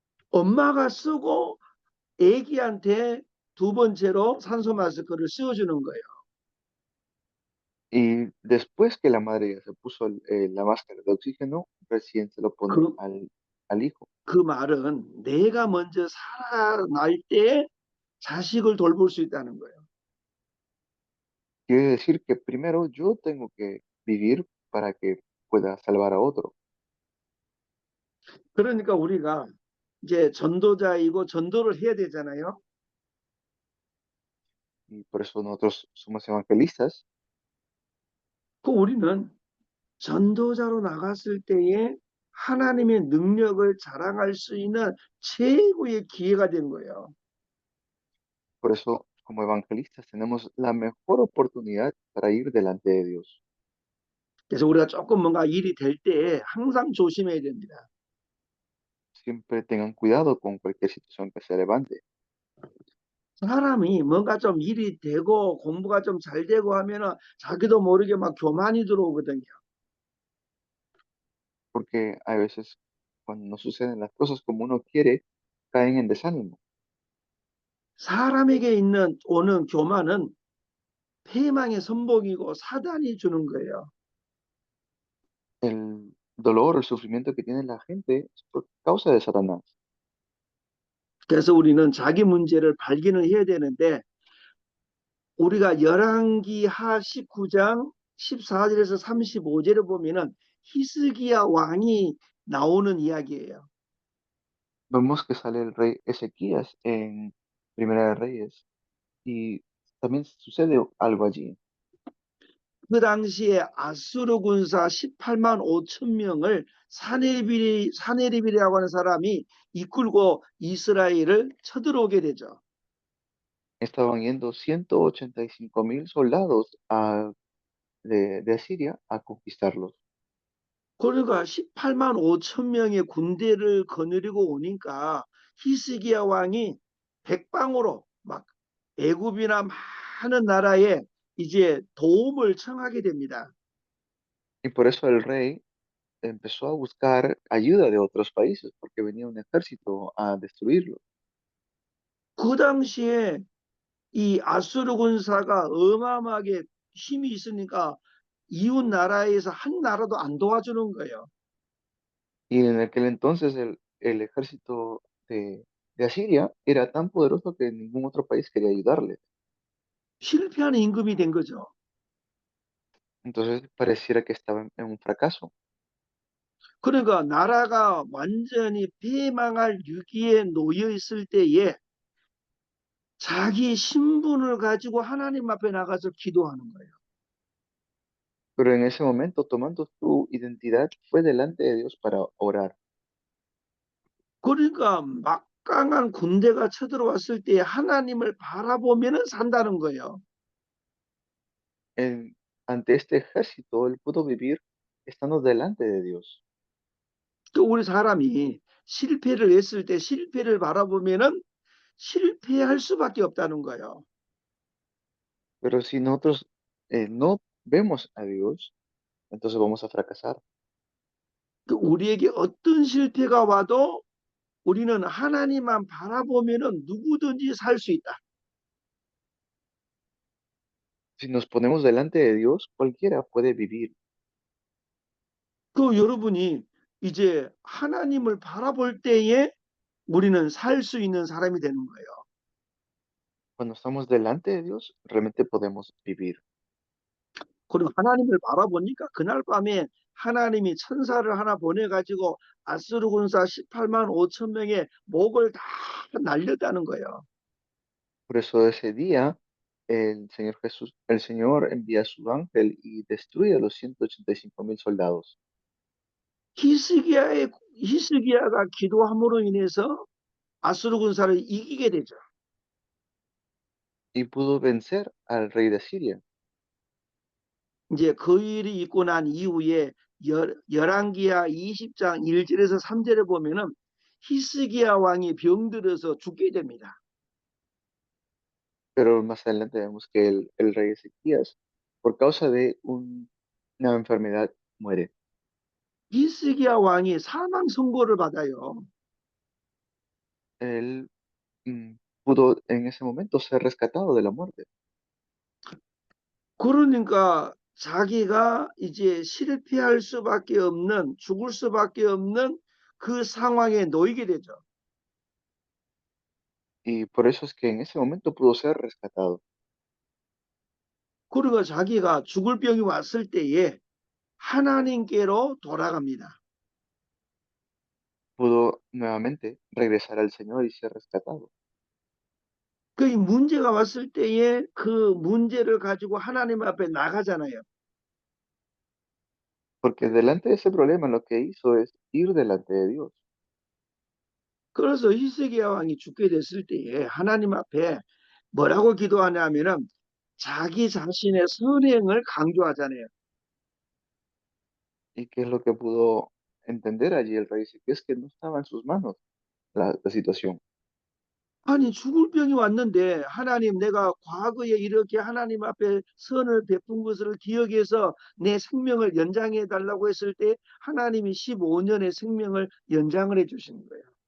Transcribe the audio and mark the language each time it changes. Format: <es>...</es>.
<ko>엄마가 쓰고 아기한테 두 번째로 산소 마스크를 씌워주는 거예요.</ko> <es>Y después que la madre ya se puso la máscara de oxígeno, recién se lo pone 그, al hijo.</es> <ko>그 말은 내가 먼저 살아날 때 자식을 돌볼 수 있다는 거예요.</ko> <es>Quiere decir que primero yo tengo que vivir para que pueda salvar a otro.</es> <ko>그러니까 우리가 이제 전도자이고 전도를 해야 되잖아요.</ko> <es>Y por eso nosotros somos evangelistas.</es> <ko>그 우리는 전도자로 나갔을 때에 하나님의 능력을 자랑할 수 있는 최고의 기회가 된 거예요.</ko> <es>Por eso, como evangelistas, tenemos la mejor oportunidad para ir delante de Dios.</es> <ko>그래서 우리가 조금 뭔가 일이 될 때 항상 조심해야 됩니다.</ko> <es>Siempre tengan cuidado con cualquier situación que se levante,</es> <ko>사람이 뭔가 좀 일이 되고 공부가 좀 잘 되고 하면은 자기도 모르게 막 교만이 들어오거든요.</ko> <es>porque a veces cuando no suceden las cosas como uno quiere, caen en desánimo.</es> <ko>사람에게 있는 오는 교만은 패망의 선봉이고 사단이 주는 거예요.</ko> <es>El dolor, el sufrimiento que tiene la gente es por causa de Satanás.</es> <ko>그래서 우리는 자기 문제를 발견을 해야 되는데 우리가 열왕기하 19장 14절에서 35절에 보면은 히스기야 왕이 나오는 이야기예요.</ko> <es>Vemos que sale el rey Ezequías en Primera de Reyes y también sucede algo allí.</es> <ko>그 당시에 아수르 군사 18만 5천 명을 사네립이라고 하는 사람이 이끌고 이스라엘을 쳐들어오게 되죠.</ko> <es>Estaban yendo 185.000 soldados de Asiria a conquistarlos.</es> <ko>그러니까 18만 5천 명의 군대를 거느리고 오니까 히스기야 왕이 백방으로 막 애굽이나 많은 나라에 이제 도움을 청하게 됩니다.</ko> <es>Y por eso el rey empezó a buscar ayuda de otros países, porque venía un ejército a destruirlos.</es> <ko>그 당시에 이 아수르 군사가 어마어마하게 힘이 있으니까 이웃 나라에서 한 나라도 안 도와주는 거예요.</ko> <es>Y en aquel entonces el ejército de Asiria era tan poderoso que ningún otro país quería ayudarle.</es> <ko>실패하는 임금이 된 거죠.</ko> <es>Entonces pareciera que estaba en un fracaso.</es> <ko>그러니까 나라가 완전히 패망할 위기에 놓여 있을 때에 자기 신분을 가지고 하나님 앞에 나가서 기도하는 거예요.</ko> <es>Pero en ese momento, tomando su identidad, fue delante de Dios para orar.</es> <ko>그러니까 막강한 군대가 쳐들어왔을 때 하나님을 바라보면은 산다는 거예요.</ko> <es>En- ante este ejército, él pudo vivir estando delante de Dios.</es> <ko>또 우리 사람이 실패를 했을 때 실패를 바라보면은 실패할 수밖에 없다는 거예요.</ko> <es>Pero si nosotros no vemos a Dios, entonces vamos a fracasar.</es> <ko>우리에게 어떤 실패가 와도 우리는 하나님만 바라보면은 누구든지 살 수 있다.</ko> <es>Si nos ponemos delante de Dios, cualquiera puede vivir.</es> <ko>그 여러분이 이제 하나님을 바라볼 때에 우리는 살 수 있는 사람이 되는 거예요.</ko> <es>Cuando estamos delante de Dios, realmente podemos vivir.</es> <ko>그리고 하나님을 바라보니까 그날 밤에 하나님이 천사를 하나 보내가지고 아수르 군사 18만 5천 명의 목을 다 날렸다는 거예요.</ko> <es>Por eso ese día, el Señor Jesús, el Señor envía a su ángel y destruye a los 185.000 soldados.</es> <ko>히스기야가 기도함으로 인해서 아수르 군사를 이기게 되죠.</ko> <es>Y pudo vencer al rey de Siria.</es> <ko>이제 그 일이 있고 난 이후에 열왕기야 20장 1절에서 3절에 보면은 히스기야 왕이 병들어서 죽게 됩니다.</ko> <es>Pero más adelante vemos que el rey Ezequías, por causa de una enfermedad, muere.</es> <ko>히스기야 왕이 사망 선고를 받아요.</ko> <es>Él pudo en ese momento ser rescatado de la muerte.</es> <ko>그러니까 자기가 이제 실패할 수밖에 없는 죽을 수밖에 없는 그 상황에 놓이게 되죠.</ko> <es>Y por eso es que en ese momento pudo ser rescatado.</es> <ko>그러니까 자기가 죽을 병이 왔을 때에 하나님께로 돌아갑니다.</ko> <es>Pudo nuevamente regresar al Señor y ser rescatado.</es> <ko>그 문제가 왔을 때에 그 문제를 가지고 하나님 앞에 나가잖아요.</ko> <es>Porque delante de ese problema lo que hizo es ir delante de Dios.</es> <ko>그래서 히스기야 왕이 죽게 됐을 때에 하나님 앞에 뭐라고 기도하냐면은 자기 자신의 선행을 강조하잖아요.</ko> <es>¿Y qué es lo que pudo entender allí el rey Ezequías? Que no estaba en sus manos la situación.</es> <ko>아니 죽을 병이 왔는데 하나님 내가 과거에 이렇게 하나님 앞에 선을 베푼 것을 기억해서 내 생명을 연장해 달라고 했을 때 하나님이 15년의 생명을 연장을 해 주신 거예요.</ko>